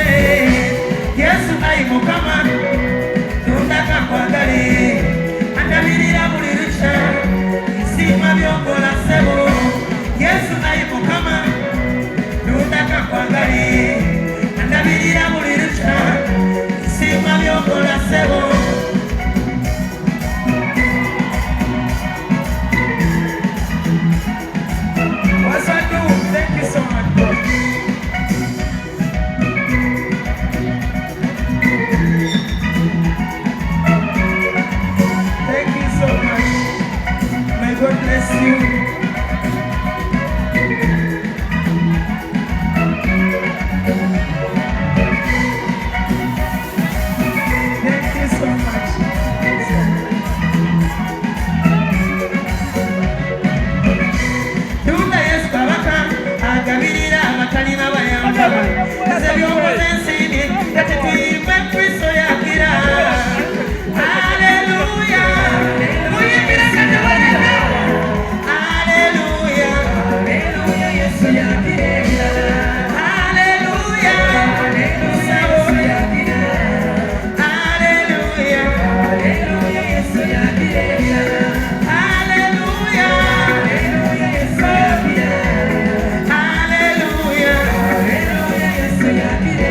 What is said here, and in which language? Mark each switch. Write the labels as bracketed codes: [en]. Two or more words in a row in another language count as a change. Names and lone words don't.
[lg] Yesu ayi Mukama tundaka nkwagale andabirira buli luca nsiima byokola ssebo Yesu ayi Mukama tundaka nkwagale andabirira buli luca nsiima byokola ssebo [en] Thank you so much, bro. Thank you so much. May God bless you. Thank you so much. [lg] Agabirira abatalina bayamba nze by'okoze ensiini kati tuyimbe Kristo yakira Haleluya muyimbire kati balebe Haleluya Haleluya Yesu yakira ebirala Haleluya Yesu yakira Haleluya Haleluya Yesu yakira ebirala Haleluya Haleluya Yesu yakira Hallelujah, Hallelujah, Yesu yakira